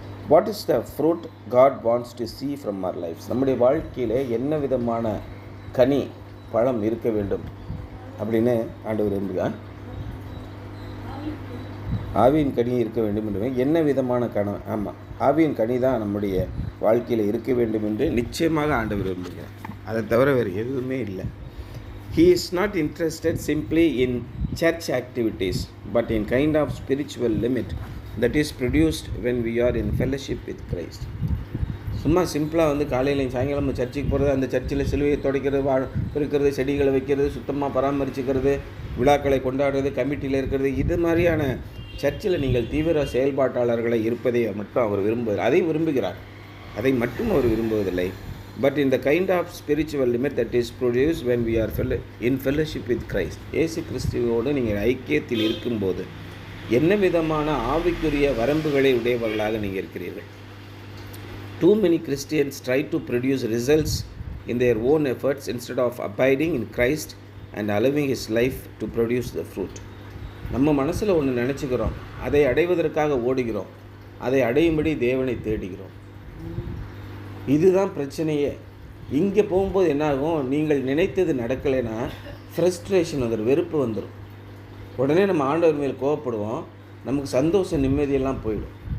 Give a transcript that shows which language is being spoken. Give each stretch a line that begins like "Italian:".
English: What is the fruit God wants to see from our lives?
Tamil: நம்முடைய வாழ்க்கையில் என்ன விதமான கனி பழம் இருக்க வேண்டும் அப்படின்னு ஆண்டவர் விரும்புகிறார். ஆவியின் கனி இருக்க வேண்டும் என்று, என்ன விதமான ஆமாம், ஆவியின் கனி தான் நம்முடைய வாழ்க்கையில் இருக்க வேண்டும் என்று நிச்சயமாக ஆண்டவர் விரும்புகிறார். அதை தவிர வேறு எதுவுமே இல்லை.
English: He is not interested simply in church activities, but in kind of spiritual limit that is produced when we are in fellowship with Christ.
Tamil: சும்மா சிம்பிளாக வந்து காலையில் சாயங்காலம் சர்ச்சுக்கு போகிறது, அந்த சர்ச்சில் சிலுவையை துடைக்கிறது, பெருக்கிறது, செடிகளை வைக்கிறது, சுத்தமாக பராமரிச்சுக்கிறது, விழாக்களை கொண்டாடுறது, கமிட்டியில் இருக்கிறது, இது மாதிரியான சர்ச்சில் நீங்கள் தீவிர செயல்பாட்டாளர்களை இருப்பதை மட்டும் அவர் விரும்புகிறார். அதை மட்டும் அவர் விரும்புவதில்லை.
English: But in the kind of spiritual limit that is produced when we are in fellowship with Christ.
Tamil: இயேசு கிறிஸ்துவோடு நீங்கள் ஐக்கியத்தில் இருக்கும்போது என்ன விதமான ஆவிக்குரிய வரம்புகளை உடையவர்களாக நீங்கள் இருக்கிறீர்கள்?
English: Too many Christians try to produce results in their own efforts instead of abiding in Christ and allowing His life to produce the fruit.
Tamil: நம்ம மனசில் ஒன்று நினச்சிக்கிறோம், அதை அடைவதற்காக ஓடுகிறோம், அதை அடையும்படி தேவனை தேடுகிறோம். இதுதான் பிரச்சனையே. இங்கே போகும்போது என்னாகும்? நீங்கள் நினைத்தது நடக்கலைன்னா ஃப்ரஸ்ட்ரேஷன் வந்துடும், வெறுப்பு வந்துடும். உடனே நம்ம ஆண்டவர் மேல் கோவப்படுவோம், நமக்கு சந்தோஷம் நிம்மதியெல்லாம் போயிடும்.